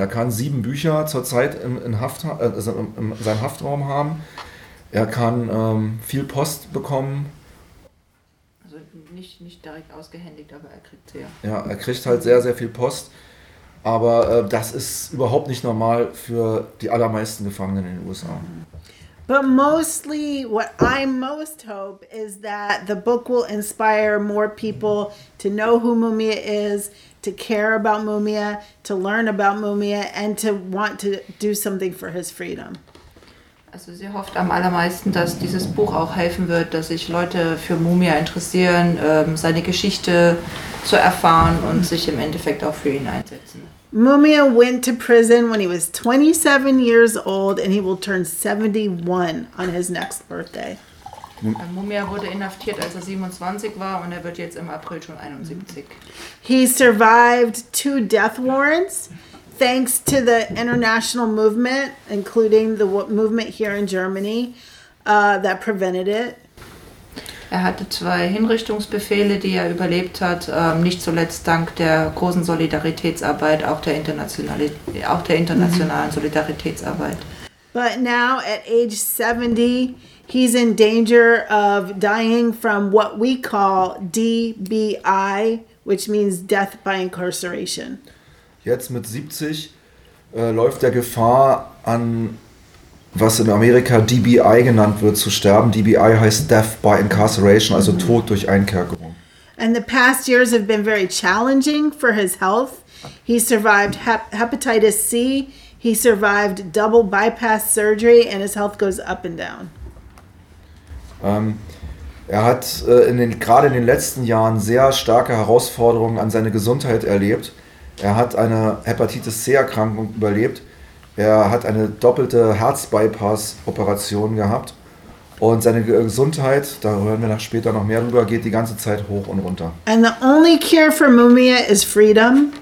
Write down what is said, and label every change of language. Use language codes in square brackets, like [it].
[de] Er kann 7 Bücher zurzeit in seinem Haftraum haben. Er kann viel Post bekommen. Nicht direkt ausgehändigt, aber er kriegt sehr. Ja, er kriegt halt sehr, sehr viel Post. Aber das ist überhaupt nicht normal für die allermeisten Gefangenen in den USA. [en] But mostly, what I most hope is that the book will inspire more people to know who Mumia is, to care about Mumia, to learn about Mumia, and to want to do something for his freedom. [de] Also sie hofft am allermeisten, dass dieses Buch auch helfen wird, dass sich Leute für Mumia interessieren, seine Geschichte zu erfahren und sich im Endeffekt auch für ihn einsetzen. [en] Mumia went to prison when he was 27 years old and he will turn 71 on his next birthday. [de] Mumia wurde inhaftiert, als er 27 war und er wird jetzt im April schon 71. [en] He survived 2 death warrants. Thanks to the international movement, including the movement here in Germany, that prevented it. [de] Er hatte 2 Hinrichtungsbefehle, die er überlebt hat, nicht zuletzt dank der großen Solidaritätsarbeit, auch der internationalen Solidaritätsarbeit. [en] But now, at age 70, he's in danger of dying from what we call DBI, which means death by incarceration. [de] Jetzt mit 70 läuft er Gefahr, an was in Amerika DBI genannt wird, zu sterben. DBI heißt [en] Death by Incarceration, [de] also Tod durch Einkerkerung. [en] And the past years have been very challenging for his health. He survived Hepatitis C, he survived double bypass surgery and his health goes up and down. [de] Er hat gerade in den letzten Jahren sehr starke Herausforderungen an seine Gesundheit erlebt. Er hat eine Hepatitis C-Erkrankung überlebt. Er hat eine doppelte Herz-Bypass-Operation gehabt. Und seine Gesundheit, da hören wir noch später noch mehr drüber, geht die ganze Zeit hoch und runter. [en] And the only cure for Mumia is freedom.